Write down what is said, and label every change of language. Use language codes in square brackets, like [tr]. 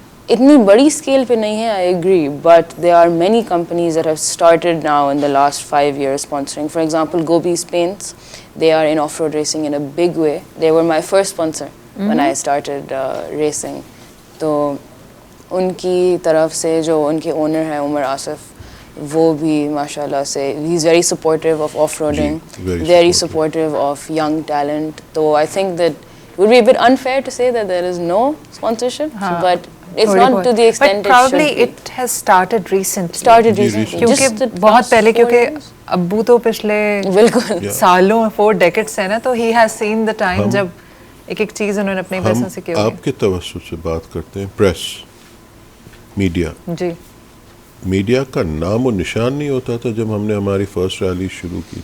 [ur] اتنی بڑی اسکیل پہ نہیں ہے, [en] I agree, but there are many companies that have started now in the last 5 years sponsoring. For example, Gobi's Paints, they are in off-road racing in a big way. They were my first sponsor when I started racing. [ur] تو ان کی طرف سے جو ان کے owner ہیں عمر آصف, وہ بھی ماشاء اللہ سے [en] ہی is very supportive of off roading, very supportive of young talent. تو I think that it would be a bit unfair to say that there is no sponsorship, but it's not to the extent but probably it has started recently. [ur] کیونکہ بہت پہلے, کیونکہ ابو تو پچھلے بالکل سالوں [en] 4 decades [ur] ہے نا, تو [en] he has seen the time [ur] جب ایک ایک چیز انہوں نے اپنے پیسوں سے کی ہوگی. آپ کے توسط سے بات کرتے ہیں, پریس میڈیا, جی میڈیا کا نام و نشان نہیں ہوتا تھا جب ہم نے ہماری فرسٹ ریلی شروع کی تھی.